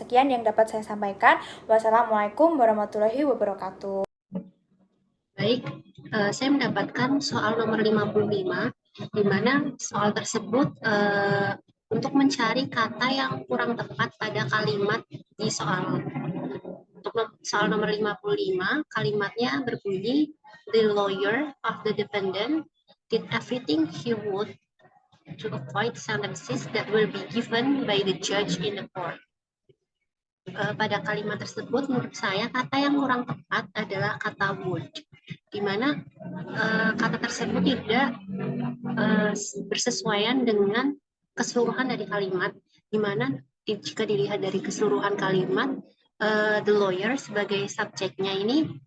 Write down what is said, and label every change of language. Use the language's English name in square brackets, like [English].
[Indonesian] Sekian yang dapat saya sampaikan. Wassalamualaikum warahmatullahi wabarakatuh. Baik, saya mendapatkan soal nomor 55, di mana soal tersebut untuk mencari kata yang kurang tepat pada kalimat di soal. Untuk soal nomor 55, kalimatnya berbunyi, [English] the lawyer of the defendant did everything he would to avoid sentences that will be given by the judge in the court. [Indonesian] Pada kalimat tersebut, menurut saya kata yang kurang tepat adalah kata would, di mana kata tersebut tidak bersesuaian dengan keseluruhan dari kalimat, di mana jika dilihat dari keseluruhan kalimat, the lawyer sebagai subjeknya ini